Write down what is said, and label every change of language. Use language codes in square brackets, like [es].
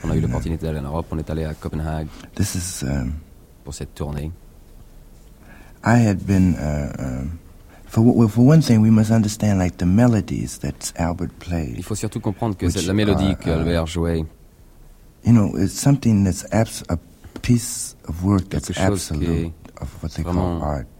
[fr] On a eu l'opportunité d'aller en Europe. On est allé à Copenhague. [en] This is [fr] pour cette tournée. [en] I had been for one thing, we must understand like the melodies that Albert played. [fr] Il faut surtout comprendre que la mélodie que Albert jouait. [en] You know, it's something that's a piece of work that's absolute of what they call art.